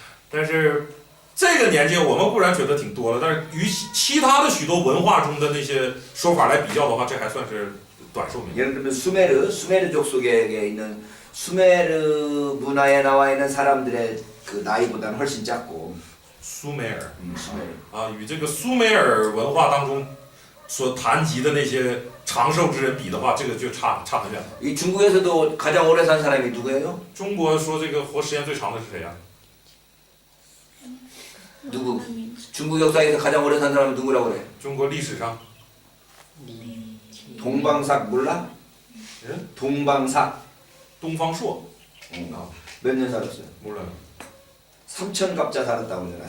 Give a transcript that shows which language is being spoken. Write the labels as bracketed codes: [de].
[zh] 但是这个年纪我们固然觉得挺多了，但是与其他的许多文化中的那些说法来比较的话，这还算是短寿命。 [ko] 예를 들면 수메르족 속에 있는 수메르 문화에 나와 있는 사람들의 그 나이보다는 훨씬 작고. [zh] 苏美尔 [ko] 수메르. [zh] 与这个苏美尔文化当中所谈及的那些长寿之人比的话，这个就差很远了。 [ko] 이 중국에서도 가장 오래 산 사람이 누구예요? [zh] 中国说这个活时间最长的是谁呀、 [ko] 누구? 중국 역사에서 가장 오래 산 사람은 누구라고 그래? [zh] 中国历史上 [ko] 동방삭 몰라? 예? 동방삭. [zh] 东方朔 [ko] 몇 년 살았어요? 몰라요. 삼천갑자 살았다고 그러잖아.